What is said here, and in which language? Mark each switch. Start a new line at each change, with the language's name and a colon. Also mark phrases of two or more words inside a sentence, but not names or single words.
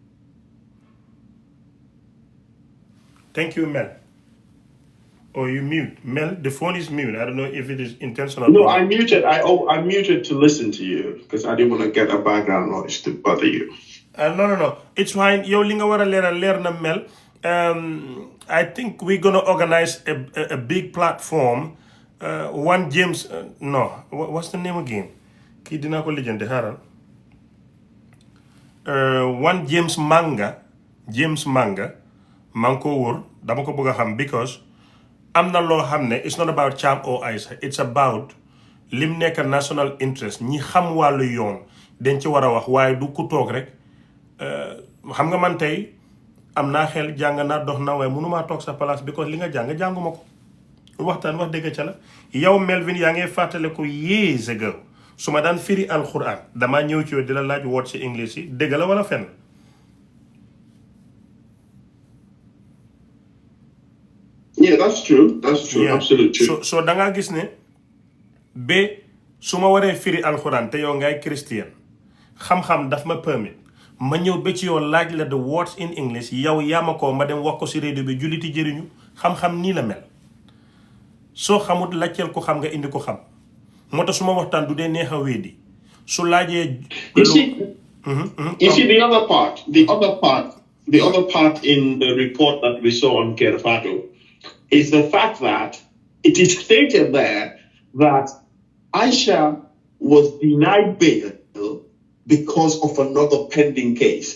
English: Thank you, Mel. Oh, you mute. Mel, the phone is mute. I don't know if it is intentional. No, I muted. I muted to listen to you because I didn't want to get a background noise to bother you. No. It's fine.
Wolof: Yow li nga wara leer na Mel.
English: I think we're gonna organize a big platform. One James. What's the name again?
Wolof: Kii dina ko lijjante xaaral.
English: One James Manga.
Wolof: maa ngi ko wóor dama ko bëgg a xam because am na loo xam ne
English: it's not about Thiam or Aisha, it's about
Wolof: lim nekk
English: national interest.
Wolof: ñi xam wàllu yoon dañ ci war a wax, waaye du ku toog rek xam nga man tey am naa xel jàng naa dox na waaye mënumaa toog sa place because li nga jànguma ko. Waxtaan wax dëgg ca la. Yow Melvin yaa ngi fàttale ko
English: years ago
Wolof: su ma daan firi alquran damaa ñëw ci yow di la laaj woot ci English yi dëgg la wala fenn.
English: Yeah, that's true. Yeah. Absolutely true.
Wolof: So da nga gis ne ba su ma waree firi alxuraan te yow ngay Christian xam-xam daf ma permit ma ñëw ba ci yow laaj la
English: the words in English
Wolof: yow yaa ma ko ma dem wax ko si radio bi julliti jëriñu xam-xam nii la mel soo xamut laajteel ko xam nga indi ko xam moo tax suma waxtaan du dee neex a wéedi su laajee
English: you see the other part in the report that we saw on Kerfato is the fact that it is stated there that Aisha was denied bail because of another pending case.